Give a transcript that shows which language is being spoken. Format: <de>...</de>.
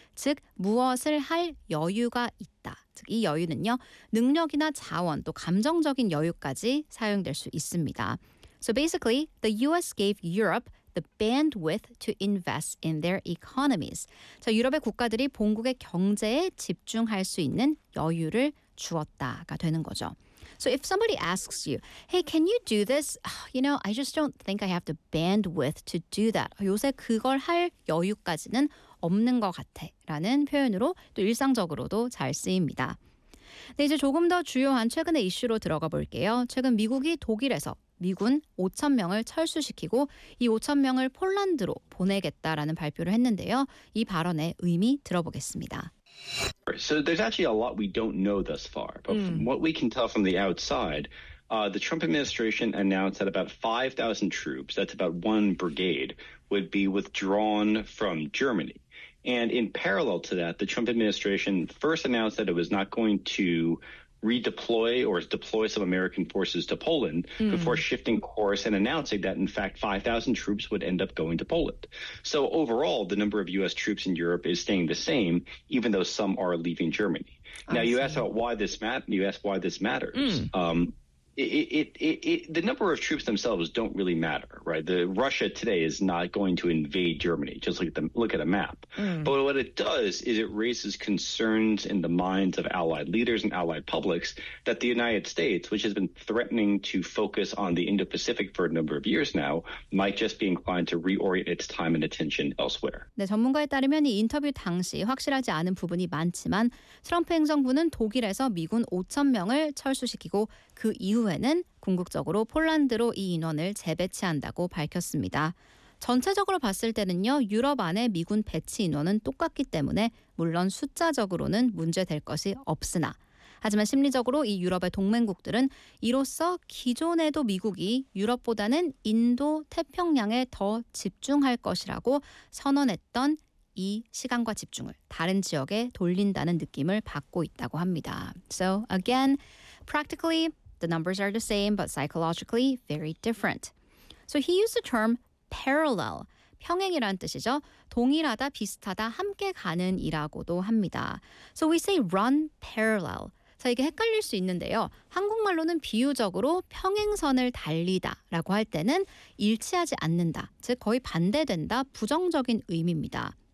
<ko>즉, 무엇을 할 여유가 있다. 즉, 이 여유는요. 능력이나 자원 또 감정적인 여유까지 사용될 수 있습니다.</ko> <en>So basically, the U.S. gave Europe the bandwidth to invest in their economies.</en> <ko>자, 유럽의 국가들이 본국의 경제에 집중할 수 있는 여유를 주었다가 되는 거죠.</ko> <en>So if somebody asks you, hey, can you do this? You know, I just don't think I have the bandwidth to do that.</en> <ko>요새 그걸 할 여유까지는 없는 것 같아 라는 표현으로 또 일상적으로도 잘 쓰입니다. 네, 이제 조금 더 주요한 최근의 이슈로 들어가 볼게요. 최근 미국이 독일에서 미군 5,000명을 철수시키고 이 5,000명을 폴란드로 보내겠다라는 발표를 했는데요. 이 발언의 의미 들어보겠습니다.</ko> <en>So there's actually a lot we don't know thus far, but from what we can tell from the outside, the Trump administration announced that about 5,000 troops, that's about one brigade, would be withdrawn from Germany. And in parallel to that, the Trump administration first announced that it was not going to redeploy or deploy some American forces to Poland before shifting course and announcing that, in fact, 5,000 troops would end up going to Poland. So overall, the number of U.S. troops in Europe is staying the same, even though some are leaving Germany. Now, you ask why this matters. The number of troops themselves don't really matter, right? Russia today is not going to invade Germany. Just look at a map. But what it does is it raises concerns in the minds of allied leaders and allied publics that the United States, which has been threatening to focus on the Indo-Pacific for a number of years now, might just be inclined to reorient its time and attention elsewhere.</en> <ko>네, 전문가에 따르면 이 인터뷰 당시 확실하지 않은 부분이 많지만 트럼프 행정부는 독일에서 미군 5,000명을 철수시키고 그 이후에는 궁극적으로 폴란드로 이 인원을 재배치한다고 밝혔습니다. 전체적으로 봤을 때는요, 유럽 안에 미군 배치 인원은 똑같기 때문에 물론 숫자적으로는 문제될 것이 없으나 하지만 심리적으로 이 유럽의 동맹국들은 이로써 기존에도 미국이 유럽보다는 인도 태평양에 더 집중할 것이라고 선언했던 이 시간과 집중을 다른 지역에 돌린다는 느낌을 받고 있다고 합니다.</ko> <en>So again, practically the numbers are the same but psychologically very different. So he used the term parallel.</en> <ko>평행이란 뜻이죠. 동일하다, 비슷하다, 함께 가는이라고도 합니다.</ko> <en>So we say run parallel.</en> <ko>자, 이게 헷갈릴 수 있는데요. 한국말로는 비유적으로 평행선을 달리다라고 할 때는 일치하지 않는다. 즉 거의 반대된다, 부정적인 의미입니다.</ko>